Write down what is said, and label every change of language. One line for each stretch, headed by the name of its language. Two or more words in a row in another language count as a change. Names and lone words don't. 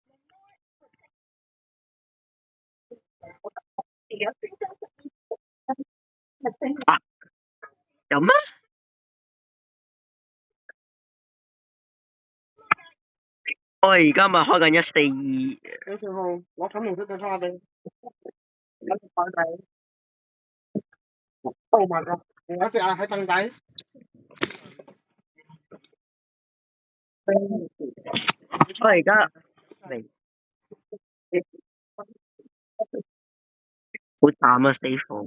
Cantonese: 啊，有咩？我而家咪開緊142。有時候我睇唔出對差嘅。有隻擺底。
English: Oh my god！
Cantonese: 有一隻啊喺凳底。我而家嚟，好慘啊！死火！